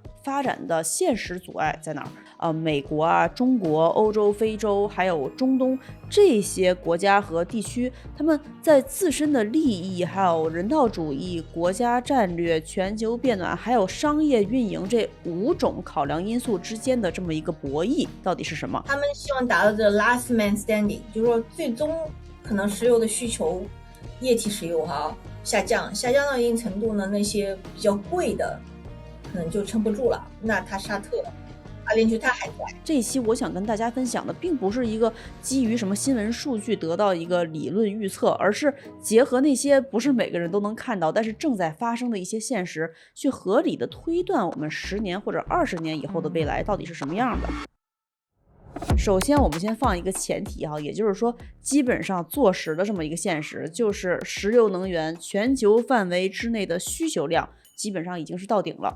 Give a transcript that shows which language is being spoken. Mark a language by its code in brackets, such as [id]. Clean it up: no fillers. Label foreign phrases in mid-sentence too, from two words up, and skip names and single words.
[zh] 發展的現實阻礙在哪兒？美國中國、歐洲、非洲還有中東這些國家和地區，他們在自身的利益、還有人道主義、國家戰略、全球變暖還有商業運營這5種考量因素之間的這麼一個博弈到底是什麼？他們希望達到這 [en] last man standing， [zh] 就是說最終可能石油的需求，液體石油下降到一定程度呢，那些比較貴的可能就撐不住了，那它沙特、阿聯酋它還在。這一期我想跟大家分享的並不是一個基於什麼新聞數據得到一個理論預測，而是結合那些不是每個人都能看到但是正在發生的一些現實，去合理的推斷我們10年或者20年以後的未來到底是什麼樣的。首先我們先放一個前提也就是說基本上坐實的這麼一個現實，就是石油能源全球範圍之內的需求量基本上已經是到頂了。